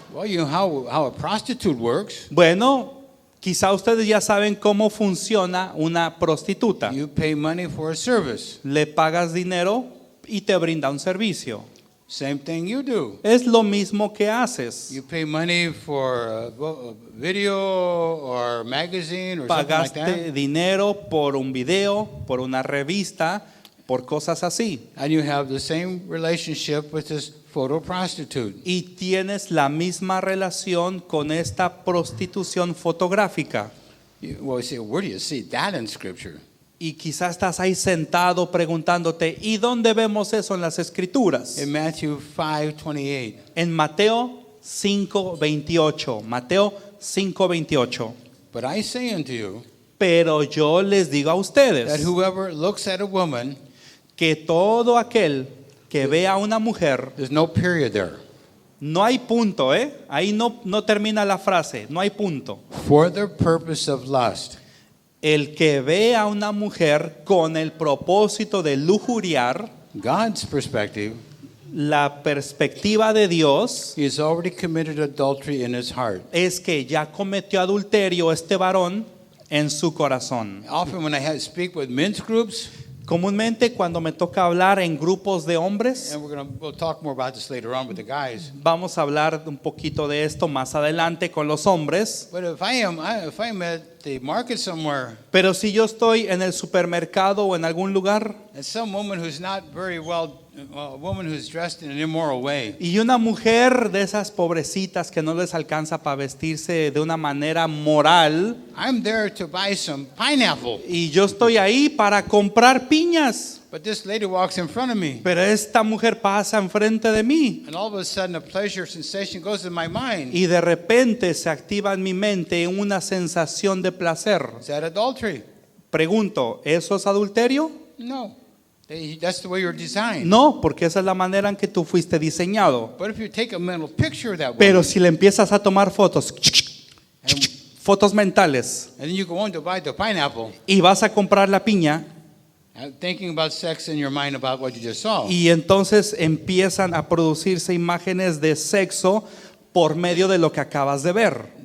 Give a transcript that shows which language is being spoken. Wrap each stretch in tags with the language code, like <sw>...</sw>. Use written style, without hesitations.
<en>Well, you know how a prostitute works.</en> <es>Bueno, quizá ustedes ya saben cómo funciona una prostituta.</es> <en>You pay money for a service.</en> <es>Le pagas dinero y te brinda un servicio.</es> <en>Same thing you do.</en> <es>Es lo mismo que haces.</es> <en>You pay money for a video or magazine or something like</en> <es>Pagaste</es> <en>that.</en> <es>dinero por un video, por una revista, por cosas así.</es> <en>And you have the same relationship with this photo prostitute.</en> <es>Y tienes la misma relación con esta prostitución fotográfica.</es> <en>Well, you say, where do you see that in Scripture?</en> <es>Y quizás estás ahí sentado preguntándote, ¿y dónde vemos eso en las Escrituras?</es> <en>In Matthew 5:28.</en> <es>En Mateo 5:28. Mateo 5:28.</es> <en>But I say unto you</en> <es>Pero yo les digo a</es> <en>that</en> <es>ustedes</es> <en>whoever looks at a woman,</en> <es>que todo aquel que vea a una mujer,</es> <en>there's no period there,</en> <es>no hay punto, ahí no termina la frase, no hay punto.</es> <en>for the purpose of lust,</en> <es>El que ve a una mujer con el propósito de lujuriar,</es> <en>God's perspective,</en> <es>la perspectiva de Dios</es> <en>he has already committed adultery in his heart.</en> <es>es que ya cometió adulterio este varón en su corazón.</es> <en>Often when I speak with men's groups,</en> <es>Comúnmente cuando me toca hablar en grupos de hombres,</es> <en>and we'll talk more about this later on with the guys.</en> <es>vamos a hablar un poquito de esto más adelante con los hombres.</es> <en>But if I'm at the market somewhere,</en> <es>Pero si yo estoy en el supermercado o en algún lugar</es> <en>and some woman who's not very well, a woman who's dressed in an immoral way,</en> <es>y una mujer de esas pobrecitas que no les alcanza para vestirse de una manera moral,</es> <en>I'm there to buy some pineapple.</en> <es>y yo estoy ahí para comprar piñas,</es> <en>But this lady walks in front of me,</en> <es>pero esta mujer pasa enfrente de mí</es> <en>and all of a sudden a pleasure sensation goes in my mind.</en> <es>y de repente se activa en mi mente una sensación de placer.</es> <en>Is that adultery?</en> <es>Pregunto, ¿eso es adulterio?</es> <en>No. That's the way you're designed.</en> <es>No, porque esa es la manera en que tú fuiste diseñado.</es> <en>But if you take a mental picture of that woman,</en> <es>Pero si le empiezas a tomar fotos, fotos mentales,</es> <en>and then you go on to buy the pineapple,</en> <es>y vas a comprar la piña,</es> <en>thinking about sex in your mind about what you just saw,</en> <es>y entonces empiezan a producirse imágenes de sexo por medio de lo que acabas de ver.</es>